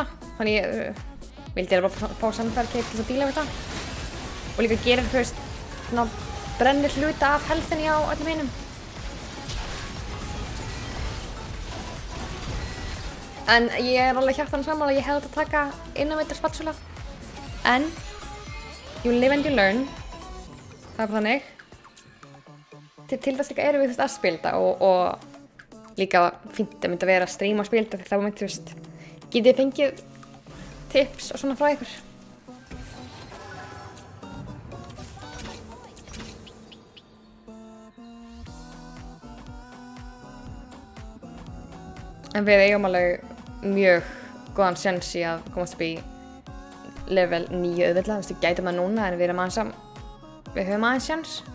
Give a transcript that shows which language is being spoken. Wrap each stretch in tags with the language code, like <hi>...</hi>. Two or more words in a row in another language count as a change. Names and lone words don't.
<is>Þannig ég vildi bara fá samfærð til þess að díla við það. Og líka gerir, þú veist, svona brennir hluta af healthinni á öllum hinum. En ég er alveg hjartanlega sammála að ég hefði þetta að taka</is> <en>innovator spatula. En you live and you learn.</en> <is>Það er bara þannig. Til þess líka erum við að spila og líka fínt að mynda að vera að streama og spila því þá myndi, þú veist, getið fengið tips og svona frá ykkur. En við eigum alveg mjög góðan séns í að komast upp í level 9 auðvitað, þú veist, við gætum það núna en við höfum aðeins séns.</is>